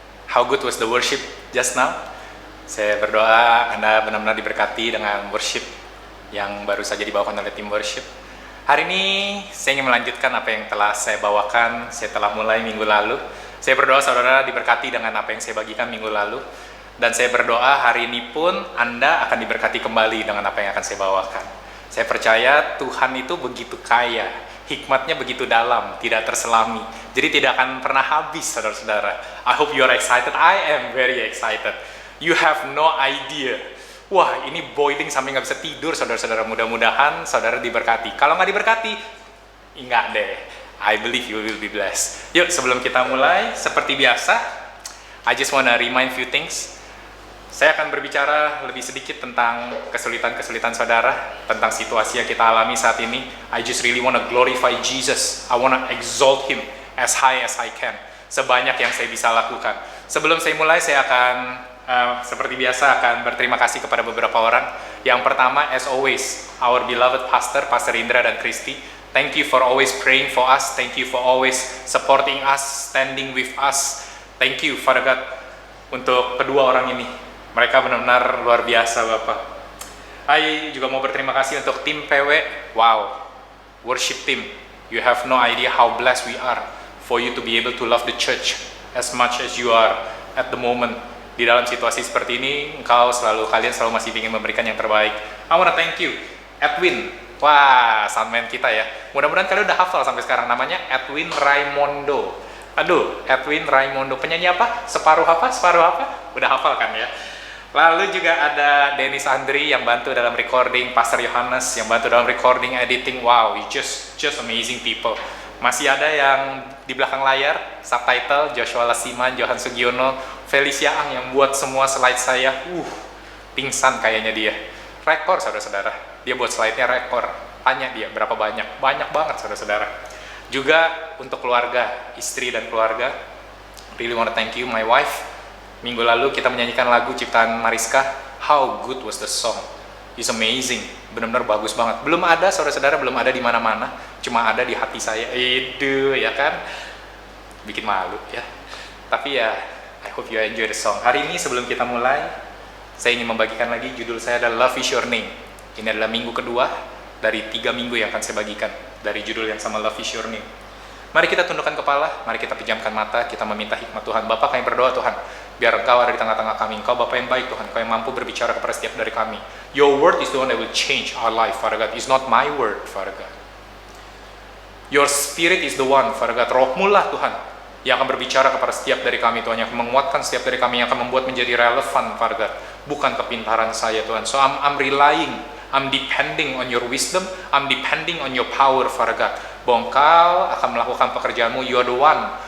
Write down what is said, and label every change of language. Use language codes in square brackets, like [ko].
[en] How good was the worship just now? [id] Saya berdoa Anda benar-benar diberkati dengan worship yang baru saja dibawakan oleh tim worship. Hari ini saya ingin melanjutkan apa yang telah saya bawakan, saya telah mulai minggu lalu. Saya berdoa saudara diberkati dengan apa yang saya bagikan minggu lalu. Dan saya berdoa hari ini pun Anda akan diberkati kembali dengan apa yang akan saya bawakan. Saya percaya Tuhan itu begitu kaya, hikmatnya begitu dalam, tidak terselami. Jadi tidak akan pernah habis saudara-saudara. [en] I hope you are excited. I am very excited. You have no idea. [id] Wah, ini boiling sampai nggak bisa tidur saudara-saudara. Mudah-mudahan saudara diberkati. Kalau nggak diberkati, enggak deh. [en] I believe you will be blessed. [id] Yuk, sebelum kita mulai, seperti biasa, [en] I just wanna remind few things. [id] Saya akan berbicara lebih sedikit tentang kesulitan-kesulitan saudara, tentang situasi yang kita alami saat ini. [en] I just really wanna glorify Jesus. I wanna exalt Him as high as I can. [id] Sebanyak yang saya bisa lakukan. Sebelum saya mulai, saya akan seperti biasa akan berterima kasih kepada beberapa orang. Yang pertama, [en] as always, our beloved pastor, Pastor Indra dan Christy. Thank you for always praying for us. Thank you for always supporting us, standing with us. Thank you, Father God, [id] untuk kedua orang ini. Mereka benar-benar luar biasa, Bapak. Saya juga mau berterima kasih untuk tim PW. [en] Wow, worship team. You have no idea how blessed we are for you to be able to love the church as much as you are at the moment. [id] Di dalam situasi seperti ini, kalian selalu masih ingin memberikan yang terbaik. [en] I wanna thank you, Edwin. [id] Wah, soundman kita ya. Mudah-mudahan kalian udah hafal sampai sekarang. Namanya Edwin Raimondo. Aduh, Edwin Raimondo. Penyanyi apa? Separuh apa? Separuh apa? Udah hafal kan ya? Lalu juga ada Dennis Andri yang bantu dalam recording, Pastor Yohanes yang bantu dalam recording, editing. [en] Wow, you just amazing people. [id] Masih ada yang di belakang layar, subtitle, Joshua Lasiman, Johan Sugiono, Felicia Ang yang buat semua slide saya. Pingsan kayaknya dia. Rekor saudara-saudara. Dia buat slide-nya rekor. Tanya dia berapa banyak. Banyak banget saudara-saudara. Juga untuk keluarga, istri dan keluarga. [en] Really wanna thank you, my wife. [id] Minggu lalu kita menyanyikan lagu ciptaan Mariska, How Good Was the Song. [en] It's amazing, [id] benar-benar bagus banget. Belum ada, saudara-saudara, belum ada di mana-mana, cuma ada di hati saya. Itu ya kan, bikin malu ya. Tapi ya, [en] I hope you enjoy the song. [id] Hari ini sebelum kita mulai, saya ingin membagikan lagi judul saya adalah Love Is Your Name. Ini adalah minggu kedua dari 3 minggu yang akan saya bagikan dari judul yang sama Love Is Your Name. Mari kita tundukkan kepala, mari kita pejamkan mata, kita meminta hikmat Tuhan. Bapak, kami berdoa Tuhan, biar Engkau ada di tengah-tengah kami. Engkau Bapak yang baik Tuhan, Engkau yang mampu berbicara kepada setiap dari kami. [en] Your word is the one that will change our life, Father God. It's not my word, Father God. Your spirit is the one, Father God. [id] Rohmu lah Tuhan, yang akan berbicara kepada setiap dari kami Tuhan, yang akan menguatkan setiap dari kami, yang akan membuat menjadi relevan, Father God. Bukan kepintaran saya Tuhan. [en] So I'm relying, I'm depending on your wisdom, I'm depending on your power, Father God. [id] Bahwa Engkau akan melakukan pekerjaanmu, [en] you are the one.